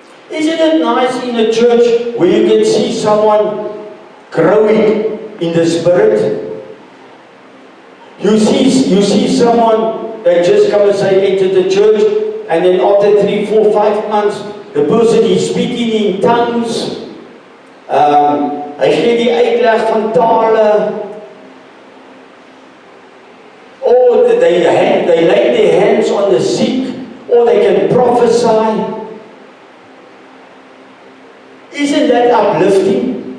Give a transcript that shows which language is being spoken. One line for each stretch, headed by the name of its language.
English: Isn't it nice in a church where you can see someone growing in the spirit? You see someone that just come and say, enter the church, and then after 3, 4, 5 months, the person is speaking in tongues.
Afrikaans: Hy gee die uitleg van tale.
English: Or they lay their hands on the sick, or they can prophesy. Isn't that uplifting?